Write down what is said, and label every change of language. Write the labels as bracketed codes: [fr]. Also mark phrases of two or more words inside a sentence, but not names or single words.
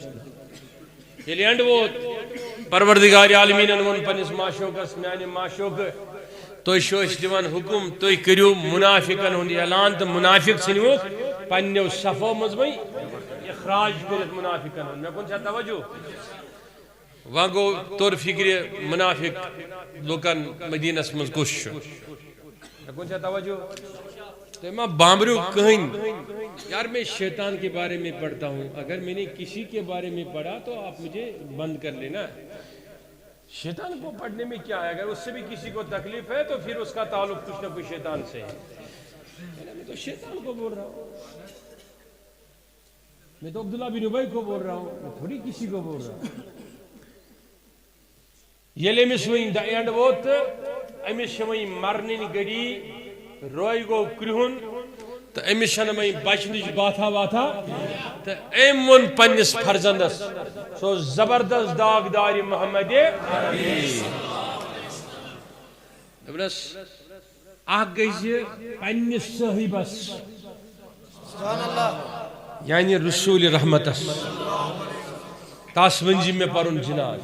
[ks] ییٚلہِ اینڈ ووت پروردگار عالمیٖنن ووٚن پننِس معشوقس میانہِ معشوقہٕ تُہۍ چھِو أسۍ دِوان حُکُم تُہۍ کٔرِو منافقن ہُنٛد اعلان تہٕ منافق ژھٕنۍوُکھ پننیو صفو منٛز وۄنۍ اخراج کٔرِتھ منافقن ہُنٛد. مےٚ کُن چھا توجہ؟ وۄنۍ گوٚو توٚر فِکرِ منافق لُکن مدینس منٛز کُس چھُ. مےٚ کُن چھا توجہ؟ تُہۍ ما بامبرِو کٕہٕنۍ. [ur] یار میں شیطان کے بارے میں پڑھتا ہوں. اگر میں نے کسی کے بارے میں پڑھا تو آپ مجھے بند کر لینا. شیطان کو پڑھنے میں کیا ہے؟ اگر اس سے بھی کسی کو تکلیف ہے تو پھر اس کا تعلق کچھ نہ کچھ شیطان سے ہے. میں تو شیطان کو بول رہا ہوں. میں تو عبداللہ بن ابی کو بول رہا ہوں. میں تھوڑی کسی کو بول رہا ہوں. [ks] ییٚلہِ أمِس وۄنۍ [en] the end [ks] ووت تہٕ أمِس چھِ وۄنۍ مرنٕنۍ گٔڑی. روے گوٚو کرٛہُن تہٕ أمِس چھنہٕ وۄنۍ بچنٕچ باتھا واتھا. تہٕ أمۍ ووٚن پننِس فرزندس سُہ اوس زبردست داغدارِ محمد دوٚپنس اکھ گژھِ پننِس صٲحبس یعنی رسول رحمتس تس ؤنزِ مےٚ پرُن جناز.